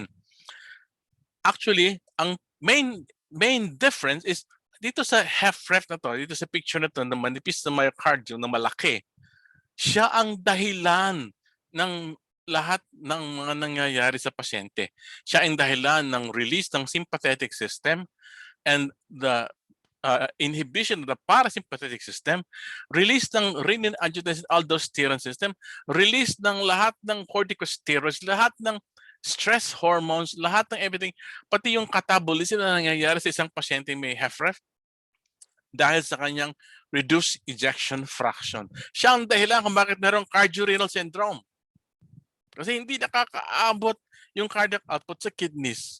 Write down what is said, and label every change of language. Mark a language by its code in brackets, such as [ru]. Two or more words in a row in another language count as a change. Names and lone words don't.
[tl] Actually, ang [en] main difference is [tl] dito sa HFrEF na to, dito sa picture na to, na manipis na myocardium na malaki, siya ang dahilan ng lahat ng mga nangyayari sa pasyente. Siya ang dahilan ng release ng [en] sympathetic system and the inhibition of the parasympathetic system, [tl] release ng [en] renin-angiotensin-aldosterone system, [tl] release ng lahat ng corticosteroids, lahat ng [en] stress hormones, [tl] lahat ng everything, pati yung catabolism na nangyayari sa isang pasyente may HFrEF dahil sa kanyang [en] reduced ejection fraction. [tl] Siya ang dahilan kung bakit mayroong [en] cardiorenal syndrome. [tl] Kasi hindi nakakaabot yung [en] cardiac output [tl] sa kidneys.